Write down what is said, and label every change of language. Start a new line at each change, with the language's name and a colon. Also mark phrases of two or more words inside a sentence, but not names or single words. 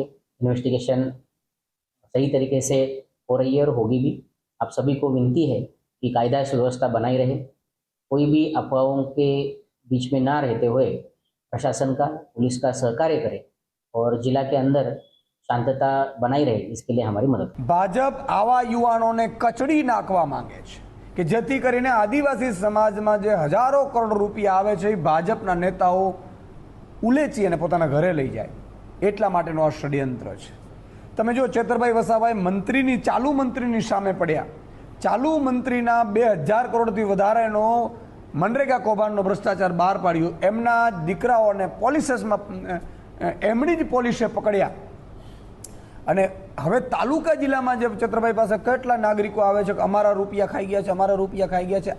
Hindi: इन्वेस्टिगेशन सही तरीके से हो रही है और होगी भी। आप सभी को विनती है कि कायदा सुव्यवस्था बनाई रहे, कोई भी अफवाहों के बीच में ना रहते हुए प्रशासन का पुलिस का सहकार्य करे और जिला के अंदर शांतता बनाई रहे, इसके लिए हमारी मदद।
Gujarati: ભાજપ આવા યુવાનોને કચડી નાખવા માંગે છે કે જેથી કરીને આદિવાસી સમાજમાં જે હજારો કરોડ રૂપિયા આવે છે ભાજપના નેતાઓ ઉલેચી અને પોતાના ઘરે લઈ જાય એટલા માટેનો આ ષડયંત્ર છે। તમે જો ચેતરભાઈ વસાવાએ મંત્રીની ચાલુ મંત્રીની સામે પડ્યા। ચાલુ મંત્રીના 2000 કરોડથી વધારેનો મનરેગા કૌભાંડનો ભ્રષ્ટાચાર બહાર પાડ્યો। એમના દીકરાઓને પોલીસમાં એમડી જ પોલીસે પકડ્યા અને હવે તાલુકા જિલ્લામાં જે ચેતરભાઈ પાસે કેટલા નાગરિકો આવે છે કે અમારા રૂપિયા ખાઈ ગયા છે, અમારા રૂપિયા ખાઈ ગયા છે।